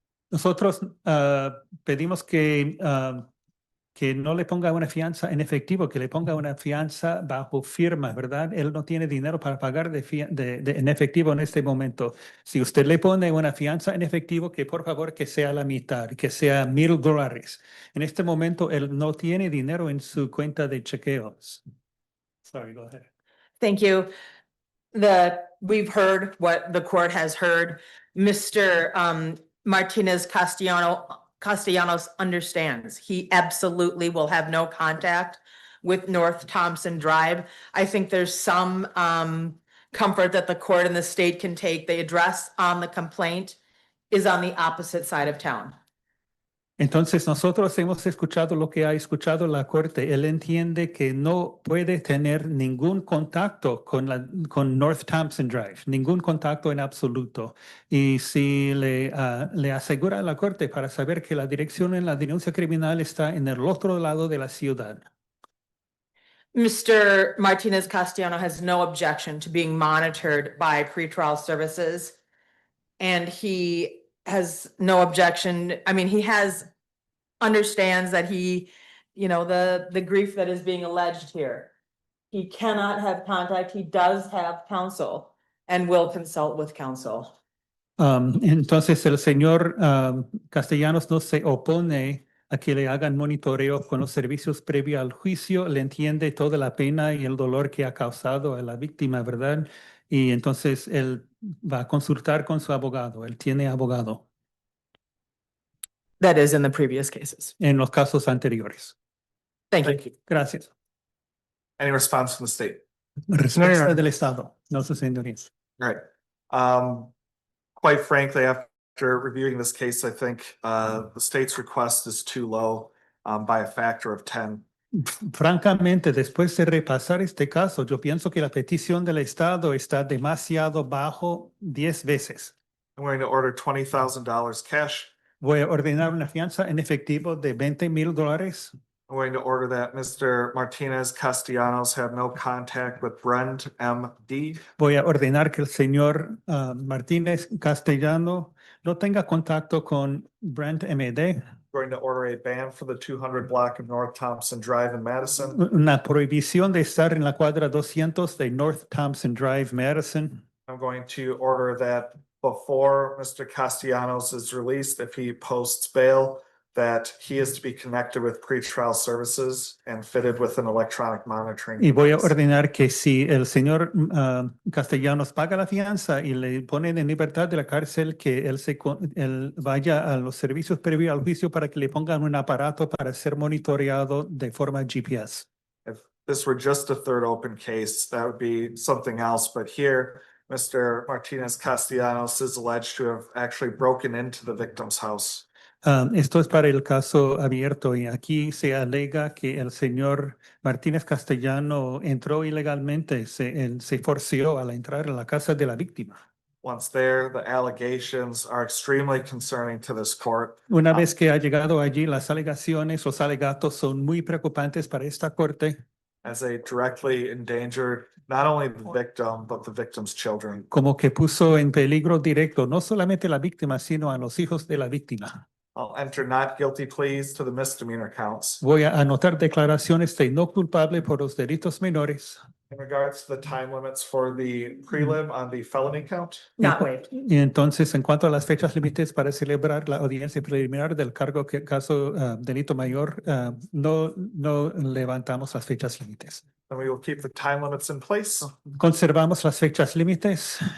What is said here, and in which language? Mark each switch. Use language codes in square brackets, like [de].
[es] Nosotros pedimos que no le ponga una fianza en efectivo, que le ponga una fianza bajo firma, ¿verdad? Él no tiene dinero para pagar en efectivo en este momento. Si usted le pone una fianza en efectivo, que por favor que sea la mitad, que sea $1,000. En este momento, él no tiene dinero en su cuenta de chequeos. [en] Sorry, go ahead. Thank you. We've heard what the court has heard. Mr. Martinez-Castellanos understands. He absolutely will have no contact with North Thompson Drive. I think there's some comfort that the court and the state can take. The address on the complaint is on the opposite side of town. [es] Entonces, nosotros hemos escuchado lo que ha escuchado la corte. Él entiende que no puede tener ningún contacto con North Thompson Drive, ningún contacto en absoluto. Y si le asegura a la corte para saber que la dirección en la denuncia criminal está en el otro lado de la ciudad. [en] Mr. Martinez-Castellanos has no objection to being monitored by pretrial services. And he has no objection. I mean, he understands that the grief that is being alleged here. He cannot have contact. He does have counsel and will consult with counsel. [es] Entonces, el señor Castellanos no se opone a que le hagan monitoreo con los servicios previo al juicio. Le entiende toda la pena y el dolor que ha causado a la víctima, ¿verdad? Y entonces él va a consultar con su abogado. Él tiene abogado. [en] That is in the previous cases. [es] En los casos anteriores. [en] Thank you. Thank you. [es] Gracias. [en] Any response from the state? [es] Respuesta del Estado. No, sus señorías. [en] Right. Quite frankly, after reviewing this case, I think the state's request is too low by a factor of 10. [es] Francamente, después de repasar este caso, yo pienso que la petición del Estado está demasiado bajo 10 veces. [en] I'm going to order $20,000 cash. [es] Voy a ordenar una fianza en efectivo de $20,000. [en] I'm going to order that Mr. Martinez-Castellanos have no contact with Brent M.D. [es] Voy a ordenar que el señor Martínez Castellano no tenga contacto con Brent M.D. [en] Going to order a ban for the 200 block of North Thompson Drive in Madison. [es] Una prohibición de estar en la cuadra 200 de North Thompson Drive, Madison. [en] I'm going to order that before Mr. Castellanos is released, if he posts bail, that he is to be connected with pretrial services and fitted with an electronic monitoring. [es] Y voy a [en] device. [es] ordenar que si el señor Castellanos paga la fianza y le ponen en libertad de la cárcel, que él vaya a los servicios previos al juicio para que le pongan un aparato para ser monitoreado de forma GPS. [en] If this were just a third open case, that would be something else, but here, Mr. Martinez Castellanos is alleged to have actually broken into the victim's house. [es] Esto es para el caso abierto y aquí se alega que el señor Martínez Castellano entró ilegalmente, se forció al entrar en la casa de la víctima. [en] Once there, the allegations are extremely concerning to this court. [es] Una vez que ha llegado allí, las alegaciones, los alegatos son muy preocupantes para esta corte, [en] As they directly endangered not only the victim, but the victim's children. [es] como que puso en peligro directo no solamente a la víctima, sino a los hijos de la víctima. [en] I'll enter not guilty pleas to the misdemeanor counts. [es] Voy a anotar declaraciones de no culpable por los delitos menores. [en] In regards to the time limits for the prelim on the felony count, Not waived. [es] Y entonces, en cuanto a las fechas límites para celebrar la audiencia preliminar del caso delito mayor, no levantamos las fechas límites. [en] then we will keep the time limits in place [es] Conservamos las fechas límites